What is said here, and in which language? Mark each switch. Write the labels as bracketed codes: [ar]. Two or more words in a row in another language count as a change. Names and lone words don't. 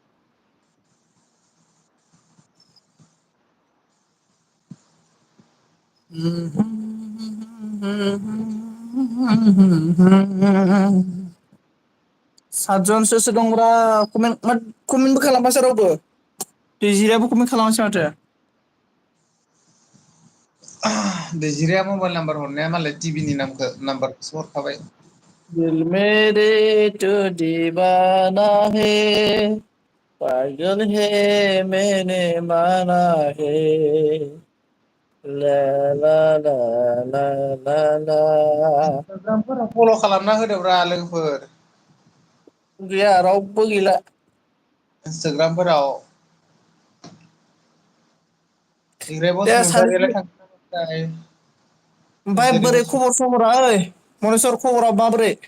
[brx] सातजन सोर सोर दंब्रा कमेन्टबो खालामासै रावबो। दैजिरियाबो कमेन्ट खालामासै माथो। दैजिरिया मबाइल नाम्बार हरनाया मालाय टिभिनि नाम्बारखौसो हरखाबाय। [hi] दिल मेरे तू दीवाना है पागल है मैंने माना है ला ला ला ला ला ला। [brx] इन्सटाग्रामफोराव फल' खालामना होदोब्रा लोगोफोर। गैया रावबो गैला। इन्सटाग्रामफोराव निफ्राय दे बसुमतारियालाय सानैसो थांखोना माखोथाय। ओमफ्राय बोरै खबर सबरा ओइ मनेस्वर खबरा माबोरै?